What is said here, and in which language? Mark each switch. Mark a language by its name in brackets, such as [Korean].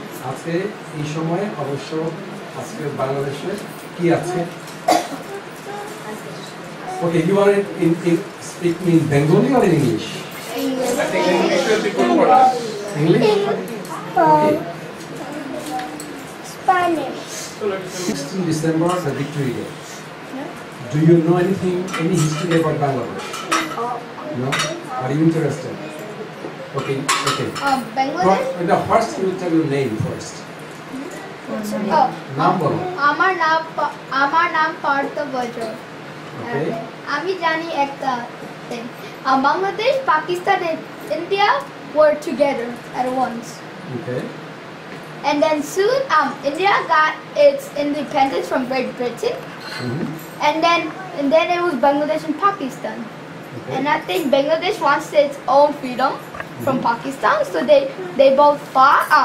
[Bangla] আজকে এই সময় অবশ্য আজকে বাংলাদেশে কি আছে? [English] Okay, you are in speaking in Bengali or in English? I think English will be good for us. English? Okay. Spanish. 16 December, the Victory Day. Do you know anything, any history about Bangladesh? No? Are you interested? Okay, okay. Bangladesh? The first you tell your name first. [Bangla] নাম বলো। আমার নাম পার্থ বজ্র। [English] Okay. [Bangla] আমি জানি একটা thing. [English] Bangladesh, Pakistan and India were together at once. Okay. And then soon India got its independence from Great Britain. And then it was Bangladesh and Pakistan. Okay. And I think Bangladesh wants its own freedom from Pakistan, so they both fought.